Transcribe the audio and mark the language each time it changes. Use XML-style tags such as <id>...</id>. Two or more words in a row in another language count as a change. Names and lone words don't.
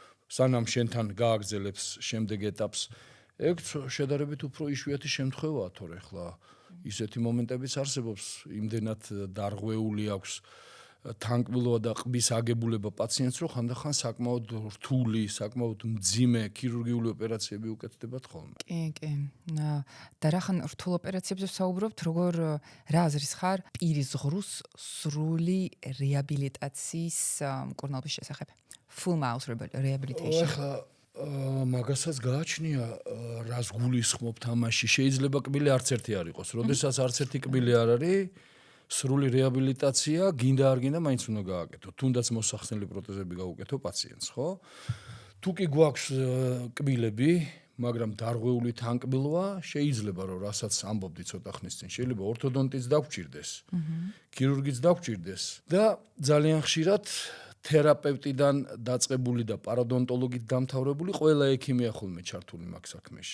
<ka>სანამ შენთან გააგრძელებს შემდეგ ეტაპს. ეგ შედარებით უფრო იშვიათი შემთხვევაა, თორე ხლა ისეთი მომენტებიც არსებობს, იმდენად დარღვეული აქვს თანკბილოა და ყბის აგებულება პაციენტს, რომ ხანდახან საკმაოდ რთული, საკმაოდ მძიმე ქირურგიული ოპერაციები უკეთდებათ ხოლმე. კი. და რახან რთულ ოპერაციებზე საუბრობთ, როგორ რა აზრის ხარ პირის ღრუს სრული რეაბილიტაციის მკურნალობის შესახებ?</ka> <en>Full mouth rehabilitation.</en> <ka>ახლა მაგასაც გააჩნია რას გულისხმობთ ამაში. შეიძლება კბილი არც ერთი არ იყოს. როდესაც არც ერთი კბილი არ არის, სრული რეაბილიტაცია გინდა არ გინდა მაინც უნდა გააკეთო. თუნდაც მოსახსნელი პროტეზები გაუკეთო პაციენტს, ხო? თუ კი გვაქვს კბილები, მაგრამ დარღვეული თანკბილოა, შეიძლება რომ რასაც ამბობდი ცოტა ხნის წინ, შეიძლება ორთოდონტიც დაგჭირდეს, ქირურგიც დაგჭირდეს და ძალიან ხშირად თერაპევტიდან დაწყებული და პაროდონტოლოგით დამთავრებული ყველა ექიმია ხოლმე ჩართული მაგ საქმეში.</ka>